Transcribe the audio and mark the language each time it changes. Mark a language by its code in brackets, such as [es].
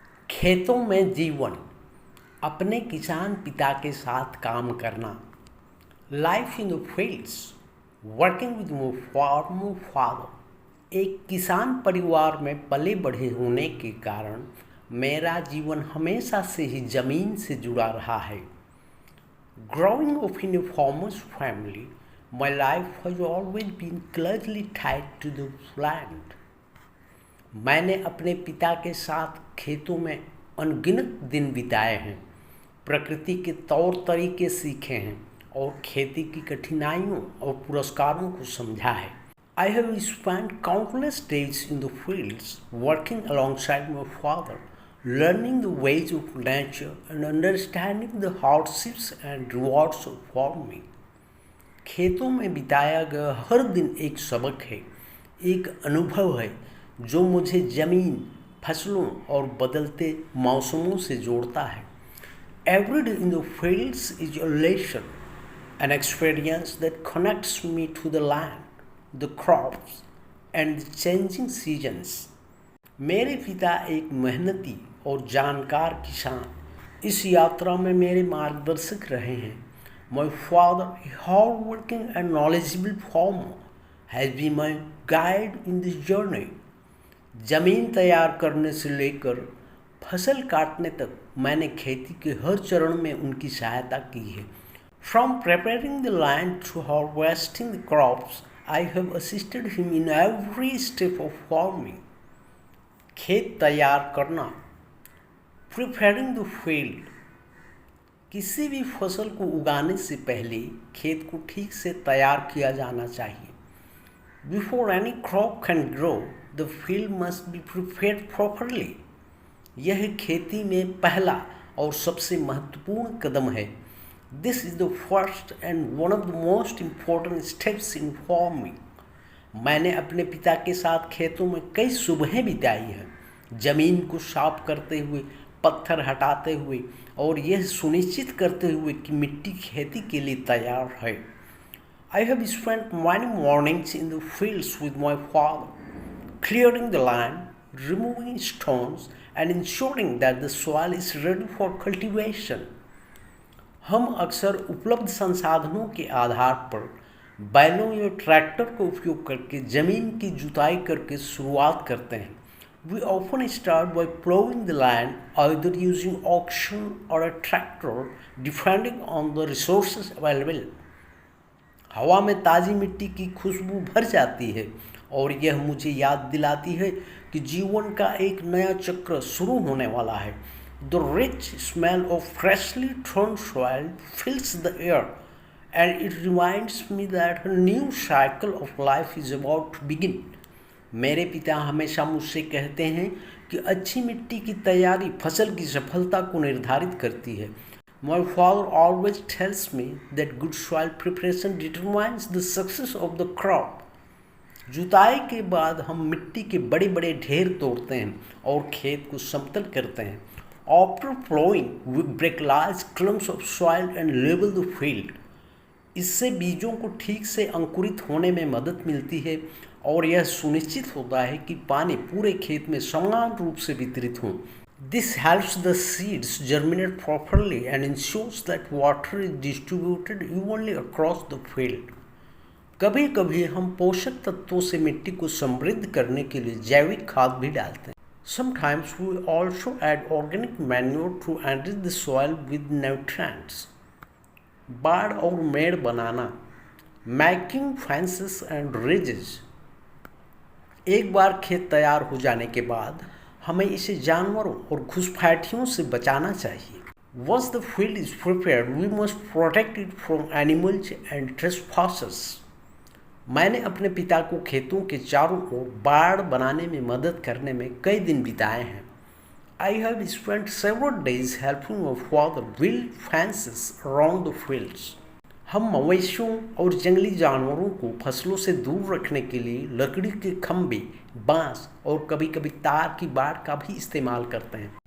[hi] खेतों में जीवन, अपने किसान पिता के साथ काम करना। [en] Life in the fields, working with my farmer father. [hi] एक किसान परिवार में पले बढ़े होने के कारण मेरा जीवन हमेशा से ही जमीन से जुड़ा रहा है। [en] Growing up in a farmer's family, my life has always been closely tied to the land. [hi] मैंने अपने पिता के साथ खेतों में अनगिनत दिन बिताए हैं, प्रकृति के तौर तरीके सीखे हैं और खेती की कठिनाइयों और पुरस्कारों को समझा है। [en] I have spent countless days in the fields working alongside my father, learning the ways of nature and understanding the hardships and rewards of farming. [hi] खेतों में बिताया गया हर दिन एक सबक है, एक अनुभव है जो मुझे जमीन, फसलों और बदलते मौसमों से जोड़ता है। [en] Every day in the fields is a lesson, an experience that connects me to the land, the crops and the changing seasons. [hi] मेरे पिता एक मेहनती और जानकार किसान इस यात्रा में मेरे मार्गदर्शक रहे हैं। [en] My father, a hard-working and knowledgeable farmer, has been my guide in this journey. [hi] जमीन तैयार करने से लेकर फसल काटने तक मैंने खेती के हर चरण में उनकी सहायता की है। [en] From preparing the land to harvesting the crops, I have assisted him in every step of farming. [hi] खेत तैयार करना, [en] preparing the field. [hi] किसी भी फसल को उगाने से पहले खेत को ठीक से तैयार किया जाना चाहिए। [en] Before any crop can grow, the field must be prepared properly. [hi] यह खेती में पहला और सबसे महत्वपूर्ण कदम है। [en] This is the first and one of the most important steps in farming. [hi] मैंने अपने पिता के साथ खेतों में कई सुबहें बिताई हैं, जमीन को साफ करते हुए, पत्थर हटाते हुए और यह सुनिश्चित करते हुए कि मिट्टी खेती के लिए तैयार है। [en] I have spent many mornings in the fields with my father, clearing the land, removing stones and ensuring that the soil is ready for cultivation. [hi] हम अक्सर उपलब्ध संसाधनों के आधार पर बैलों या ट्रैक्टर का उपयोग करके जमीन की जुताई करके शुरुआत करते हैं। [en] We often start by plowing the land, either using oxen or a tractor, depending on the resources available. [hi] हवा में ताज़ी मिट्टी की खुशबू भर जाती है और यह मुझे याद दिलाती है कि जीवन का एक नया चक्र शुरू होने वाला है। [en] The rich smell of freshly thrown soil fills the air, and it reminds me that a new cycle of life is about to begin. [hi] मेरे पिता हमेशा मुझसे कहते हैं कि अच्छी मिट्टी की तैयारी फसल की सफलता को निर्धारित करती है। [en] My father always tells me that good soil preparation determines the success of the crop. [hi] जुताई के बाद हम मिट्टी के बड़े बड़े ढेर तोड़ते हैं और खेत को समतल करते हैं। [en] After plowing, we break large clumps of soil and level the field. [hi] इससे बीजों को ठीक से अंकुरित होने में मदद मिलती है और यह सुनिश्चित होता है कि पानी पूरे खेत में समान रूप से वितरित हो। [en] This helps the seeds germinate properly and ensures that water is distributed evenly across the field. [hi] कभी कभी हम पोषक तत्वों से मिट्टी को समृद्ध करने के लिए जैविक खाद भी डालते हैं। [en] Sometimes we also add organic manure to enrich the soil with nutrients. [hi] बाड़ और मेड़ बनाना, [en] making fences and ridges. [hi] एक बार खेत तैयार हो जाने के बाद हमें इसे जानवरों और घुसपैठियों से बचाना चाहिए। [en] Once the field is prepared, we must protect it from animals and trespassers. [hi] मैंने अपने पिता को खेतों के चारों ओर बाड़ बनाने में मदद करने में कई दिन बिताए हैं। [en] I have spent several days helping my father build fences around the fields. [hi] हम मवेशियों और जंगली जानवरों को फसलों से दूर रखने के लिए लकड़ी के खंभे, बांस और कभी-कभी तार की बाड़ का भी इस्तेमाल करते हैं।